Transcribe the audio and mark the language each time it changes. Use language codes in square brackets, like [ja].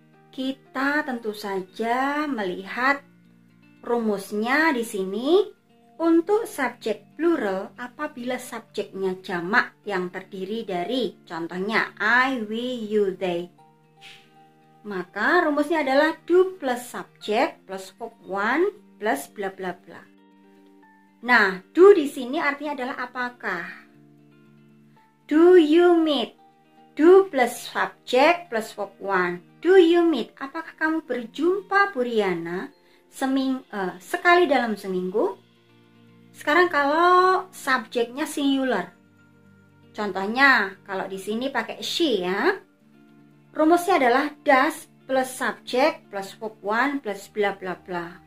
[id] Kita tentu saja melihat rumusnya di sini untuk subjek plural apabila subjeknya jamak yang terdiri dari contohnya I, we, you, they. Maka rumusnya adalah do plus subjek plus verb one plus bla bla bla. Nah, do di sini artinya adalah apakah? [en] Do you meet? Do plus subject plus verb one. Do you meet? [id] Apakah kamu berjumpa Bu Riana sekali dalam seminggu? Sekarang kalau subjeknya singular. Contohnya kalau di sini pakai she ya. Rumusnya adalah does plus subject plus verb one plus bla bla bla.